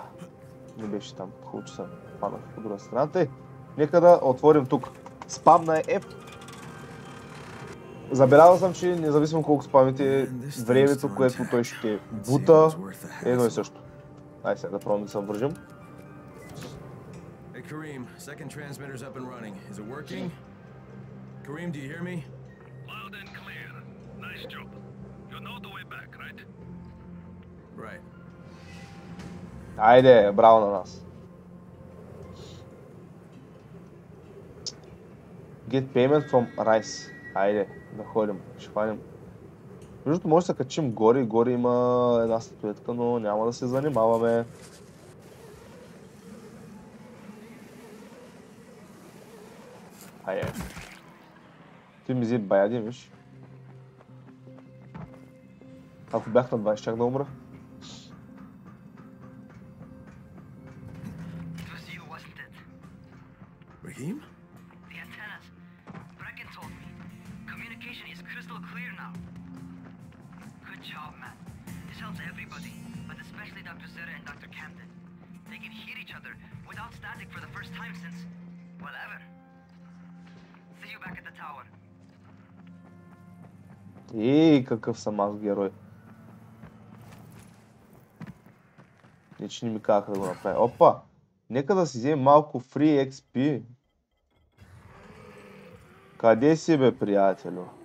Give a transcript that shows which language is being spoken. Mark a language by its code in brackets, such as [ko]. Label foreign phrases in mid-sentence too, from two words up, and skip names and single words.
[bg] Не беше там. Хубаво, че съм паднах по друга страна. Тъй, нека да отворим тук. Спам на F. Забелязал съм, че независимо колко спамите, времето, което той ще бута, е едно и също. Ай сега да пробвам да се вържим. [en] Hey Kareem, second transmitter's up and running. Is it working? Kareem, do you hear me? Loud and clear. Nice job. You know the way back, right? Right. [bg] Айде, браво на нас. [en] Get payment from Rice. [bg] Айде, да ходим, ще хванем. Междуто може да се качим горе и горе има една статуетка, но няма да се занимаваме. Айде. Ти ми взе баяди, виж. Ако бях на 20, щях да умра. [en] It was you, wasn't it? Raheem? The antennas. Brecken told me. Communication is crystal clear now. Good job, man. This helps everybody, but especially Dr. Zera and Dr. Camden. They can hear each other without static for the first time since, well, ever. See you back at the tower. [bg] Ей, какъв съм аз герой. Не, че не ми казаха да го направя. Опа! Нека да си вземем малко [en] Free XP. [bg] Къде си, бе, приятелю?